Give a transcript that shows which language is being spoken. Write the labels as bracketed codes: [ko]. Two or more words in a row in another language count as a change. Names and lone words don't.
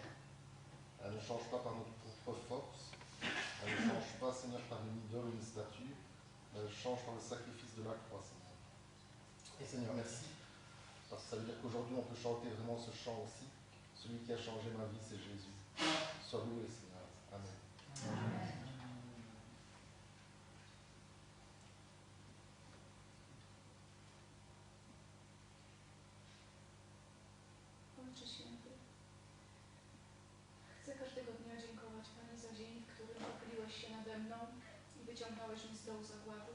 [fr] Elle ne change pas par notre propre force. Elle ne change pas, Seigneur, par une idole ou une statue. Mais elle change par le sacrifice de la croix, Seigneur. Et Seigneur, merci. Parce que ça veut dire qu'aujourd'hui, on peut chanter vraiment ce chant aussi. Celui qui a changé ma vie, c'est Jésus. Sois loué, Seigneur. Amen. Amen. [pl] Ojcze Święty, chcę każdego dnia dziękować Panie za dzień, w którym pochyliłeś się nade mną i wyciągnąłeś mnie z dołu zagłady.